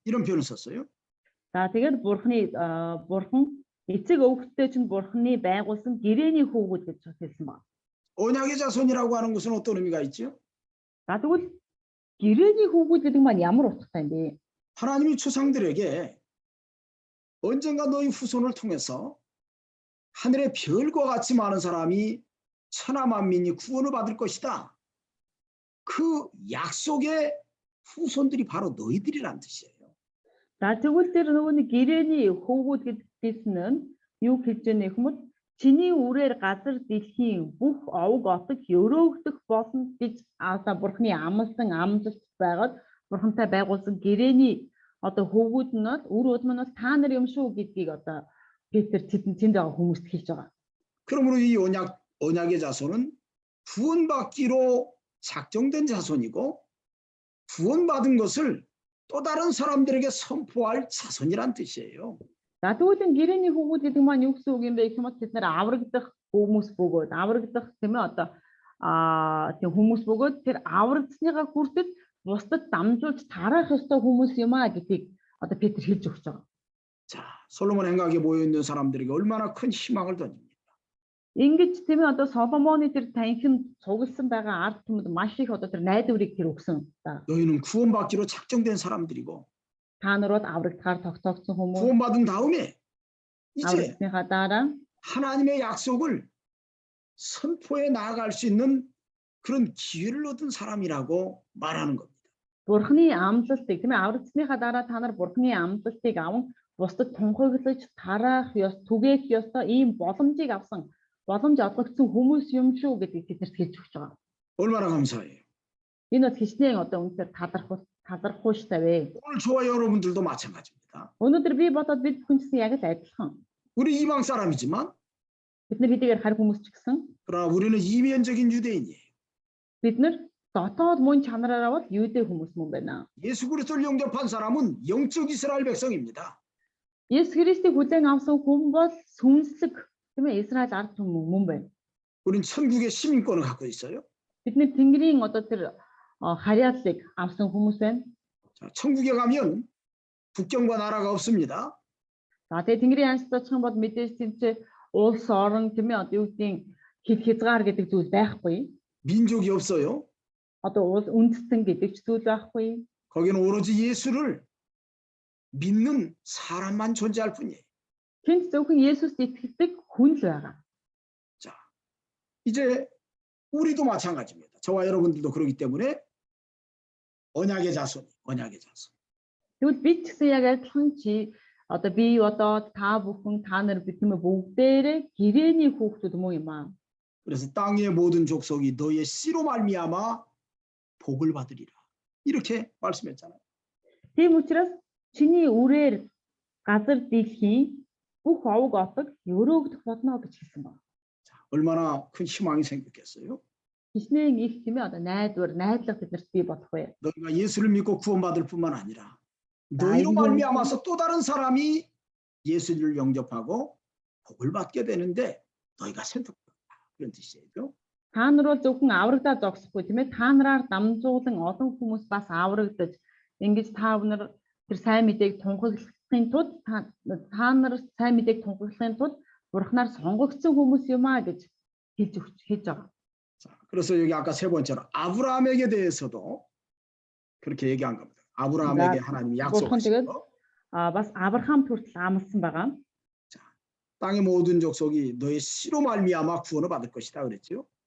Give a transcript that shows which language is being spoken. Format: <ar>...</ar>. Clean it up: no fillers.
<ko>이런 표현을 썼어요.</ko> <mn>За тэгээд бурхан эцэг өвгттэй чинь бурханы байгуулсан гэрээний хөвгүүд гэж хэлсэн байна.</mn> <ko>언약의 자손이라고 하는 것은 어떤 의미가 있죠?</ko> <mn>За тэгвэл гэрээний хөвгүүд гэдэг маань ямар утгатай юм бэ?</mn> <ko>하나님이 조상들에게 언젠가 너희 후손을 통해서 하늘의 별과 같이 많은 사람이 천하 만민이 구원을 받을 것이다. 그 약속의 후손들이 바로 너희들이란 뜻이에요.</ko> <mn>За тэгвэл тэр нөгөө нэг гэрээний хөвгүүд гэдгээс нь юу хэлж байгаа юм бэ? Чиний үрээр газар дэлхийн бүх овог отог өрөөгдөх болно гэж аасаа бурхны амлсан амлалт байгаад бурхантай байгуулсан гэрээний одоо хөвгүүд нь үр удам нь та нар юм шүү гэдгийг одоо Петр тэнд байгаа хүмүүст хэлж байгаа.</mn> <ko>그러므로 이 언약의 자손은 구원받기로 작정된 자손이고 구원받은 것을 또 다른 사람들에게 선포할 자손이란 뜻이에요.</ko> <mn>За тэгвэл гэрээний хөвгүүд гэдэг маань юу гэсэн үг юм бэ гэх юм бол тэд нар аврагдах хүмүүс бөгөөд аврагдах тийм ээ одоо тийм хүмүүс бөгөөд тэр аврагдсныгаа хүртэл бусдад дамжуулж тараах ёстой хүмүүс юм а гэдгийг одоо Петр хэлж өгч байгаа.</mn> <ko>자, 솔로몬 행각에 모여 있는 사람들에게 얼마나 큰 희망을 던집니다.</ko> <mn>Ингэж тийм ээ одоо Соломоны тэр танхим цугласан байгаа ард түмэд маш их одоо тэр найдварыг тэр өгсөн.</mn> <ko>너희는 구원받기로 작정된 사람들이고</ko> <mn>Та нар бол аврагдахаар тогтоогдсон хүмүүс.</mn> <ko>구원받은 다음에 이제</ko> <mn>Аврагдсныхаа дараа</mn> <ko>하나님의 약속을 선포해 나아갈 수 있는 그런 기회를 얻은 사람이라고 말하는 겁니다.</ko> <mn>Бурхны амлалтыг тийм ээ аврагдсныхаа дараа та нар Бурхны амлалтыг аван бусдад тунхаглаж тараах ёс түгээх ёстой ийм боломжийг авсан боломж олгогдсон хүмүүс юм шүү гэдгийг тэднэрт хэлж өгч байгаа.</mn> <ko>얼마나 감사해요.</ko> <mn>Энэ бол хичнээн одоо үнээр талархууштай вэ.</mn> <ko>오늘 저와 여러분들도 마찬가지입니다.</ko> <mn>Өнөөдөр би бодоод бид бүхэн ч яг л адилхан.</mn> <ko>우리 이방 사람이지만</ko> <mn>Бид нар хэдийгээр харь хүмүүс ч гэсэн</mn> <ko>그러나 우리는 이면적인 유대인이에요.</ko> <mn>бид нар дотоод мөн чанараараа бол юудэ хүмүүс мөн байна.</mn> <ko>예수 그리스도를 영접한 사람은 영적 이스라엘 백성입니다.</ko> <mn>Есүс Христийг хүлээн авсан хүн бол сүнслэг тийм ээ Израиль ард түмэн мөн байна.</mn> <ko>우린 천국의 시민권을 갖고 있어요.</ko> <mn>Бид нар Тэнгэрийн одоо тэр харьяаллыг авсан хүмүүс байна.</mn> <ko>자, 천국에 가면 국경과 나라가 없습니다.</ko> <mn>За тэгээ Тэнгэрийн янзд очих юм бол мэдээж тэнцээ улс орон тийм ээ одоо юу гэдгийг хязгаар гэдэг зүйл байхгүй.</mn> <ko>민족이 없어요.</ko> <mn>Одоо үндэстэн гэдэг ч зүйл байхгүй.</mn> <ko>거기는 오로지 예수를 믿는 사람만 존재할 뿐이에요.</ko> <mn>Тэнд зөвхөн Есүст итгэдэг хүн л байгаа.</mn> <ko>자, 이제 우리도 마찬가지입니다. 저와 여러분들도 그렇기 때문에 언약의 자손.</ko> <mn>Тэгвэл бид ч гэсэн яг адилхан чи одоо би одоо та бүхэн та нар бид нэ бүгдээрээ гэрээний хүүхдүүд мөн юм аа.</mn> <ko>그래서 땅의 모든 족속이 너의 씨로 말미암아 복을 받으리라. 이렇게 말씀했잖아요.</ko> <mn>Тийм учраас чиний үрээр газар дэлхийн бүх овог отог өрөөгдөх болно гэж хэлсэн байна.</mn> <ko>자, 얼마나 큰 희망이 생겼겠어요?</ko> <mn>Хичнээн их тийм ээ одоо найдлага биднэрт бий болох вэ?</mn> <ko>너희가 예수를 믿고 구원받을 뿐만 아니라 너희로 말미암아서 또 다른 사람이 예수를 영접하고 복을 받게 되는데 너희가 선택한다. 그런 뜻이죠.</ko> <mn>Та нар бол зөвхөн аврагдаад зогсохгүй тийм ээ та нараар дамжуулан олон хүмүүс бас аврагдаж ингэж та нар тэр сайн мэдээг тунхаглахын тулд та нар сайн мэдээг тунхаглахын тулд Бурханаар сонгогдсон хүмүүс юм аа гэж хэлж байгаа.</mn> <ko>자, 그래서 여기 아까 세 번째로 아브라함에게 대해서도 그렇게 얘기한 겁니다. 아브라함에게 하나님이 약속하셨고</ko> <mn>бас Авраам хүртэл амласан байгаа.</mn> <ko>자, 땅의 모든 족속이 너의 씨로 말미암아 구원을 받을 것이다 그랬죠.</ko>